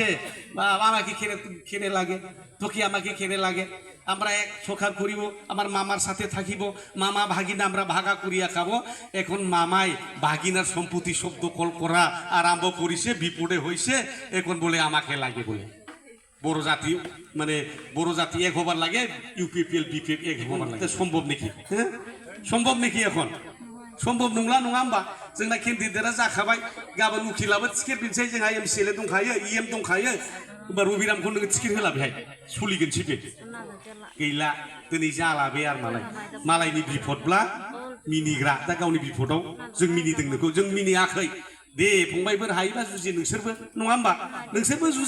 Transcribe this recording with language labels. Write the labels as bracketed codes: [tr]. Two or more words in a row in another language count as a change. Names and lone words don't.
[bn] বা আমাকে খেনে লাগে তোকে আমাকে খেনে লাগে আমরা এক সরকার করিব আমার মামার সাথে থাকিব মামা ভাগিনা আমরা ভাগা করিয়া খাবো এখন মামাই ভাগিনার সম্পত্তি শব্দ কল করা আরম্ভ করিছে বিপদে হয়েছে এখন বলে আমাকে লাগে বলে বড় জাতি মানে বড় জাতি এক হবার লাগে ইউপিপিএল বিপিএফ এক হবার লাগে সম্ভব নাকি হ্যাঁ সম্ভব নাকি এখন সম্ভব [brx] नंला नङा होमबा जोंना केन्डिडेटआ जाखाबाय गाबोन उखिलाबो टिकेट बिनसै जोंहा एमसिएलए दंखायो इएम दंखायो होमबा रबिरामखौ नोङो टिकेट होला बेहाय सोलिगोनसै बे गैला दिनै जाला बे आरो मालायनि बिपदब्ला मिनिग्रा दा गावनि बिपदआव जों मिनिदों नोंखौ जों मिनियाखै दे फंबायफोर हायोबा जुजि नोंसोरबो नङा होमबा नोंसोरबो